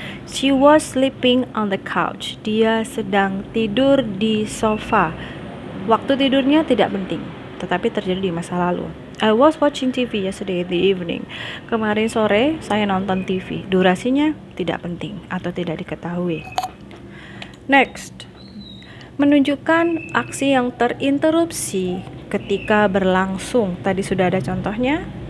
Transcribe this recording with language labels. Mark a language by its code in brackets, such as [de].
[en] She was sleeping on the couch. [id] Dia sedang tidur di sofa. Waktu tidurnya tidak penting, tetapi terjadi di masa lalu. [en] I was watching TV yesterday in the evening. [id] Kemarin sore saya nonton TV. Durasinya tidak penting atau tidak diketahui. Next. Menunjukkan aksi yang terinterupsi ketika berlangsung. Tadi sudah ada contohnya.